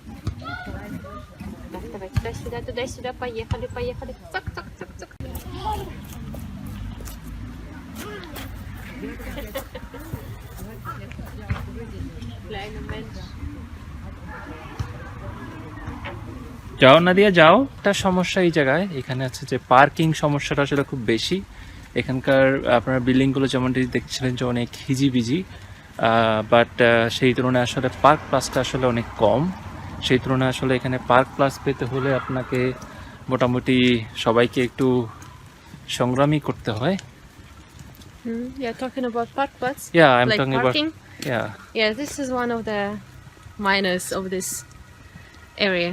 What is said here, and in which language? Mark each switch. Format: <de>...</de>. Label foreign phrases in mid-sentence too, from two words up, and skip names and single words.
<ru>Давай, туда-сюда, поехали, поехали. Цок, цок, цок, цок.</ru> <de>Kleiner Mensch.</de> <bn>যাও না দিয়ে যাও। একটা সমস্যা এই জায়গায় এখানে আছে যে পার্কিং সমস্যাটা আসলে খুব বেশি। এখানকার আপনার বিল্ডিংগুলো যেমনটি দেখছিলেন যে অনেক হিজিবিজি, বাট সেই তুলনায় আসলে পার্ক প্লাসটা আসলে অনেক কম। সেই তুলনায় আসলে এখানে পার্ক প্লাস পেতে হলে আপনাকে মোটামুটি সবাইকে একটু সংগ্রামী করতে হয়।</bn> <en>You're talking about parkplatz? Yeah, I'm Like talking parking? about, yeah. Yeah, this is one of the minus of this area.</en>